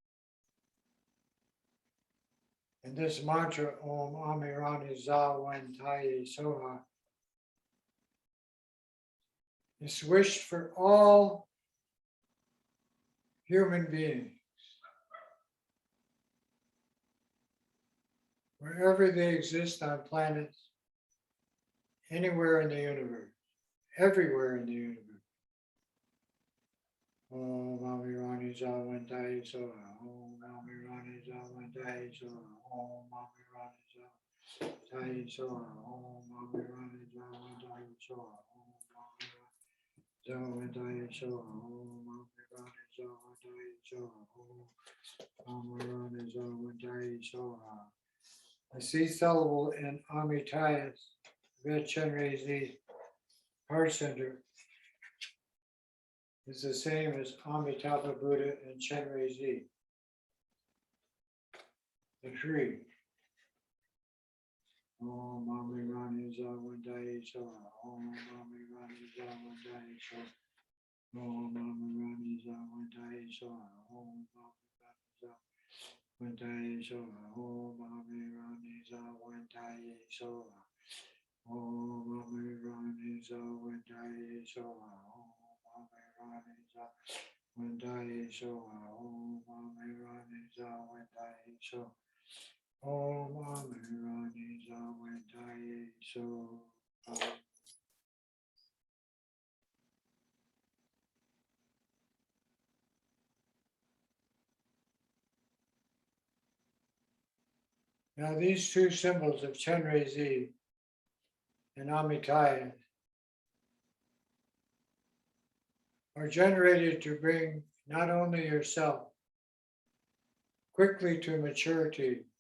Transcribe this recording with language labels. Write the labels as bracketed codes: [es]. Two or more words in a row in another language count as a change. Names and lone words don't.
[en] And this mantra, [sa] Om Amirani Za Wen Tai Soha, [en] is wished for all human beings, wherever they exist on planets, anywhere in the universe, everywhere in the universe. [sa] Om Amirani Za Wen Tai Soha, Om Amirani Za Wen Tai Soha, Om Amirani Za Tai Soha, Om Amirani Za Wen Tai Soha, Om Amirani Za Wen Tai Soha, Om Amirani Za Wen Tai Soha, Om Amirani Za Wen Tai Soha. [en] The C syllable in Amitabha's Red Chenrezig heart center is the same as Amitabha Buddha and Chenrezig, the tree. [sa] Om Amirani Za Wen Tai Soha, Om Amirani Za Wen Tai Soha, Om Amirani Za Wen Tai Soha, Om Amirani Za Wen Tai Soha, Om Amirani Za Wen Tai Soha, Om Amirani Za Wen Tai Soha, Om Amirani Za Wen Tai Soha, Om Amirani Za Wen Tai Soha, Om Amirani Za Wen Tai Soha. [en] Now these two symbols of Chenrezig and Amitabha are generated to bring not only yourself quickly to maturity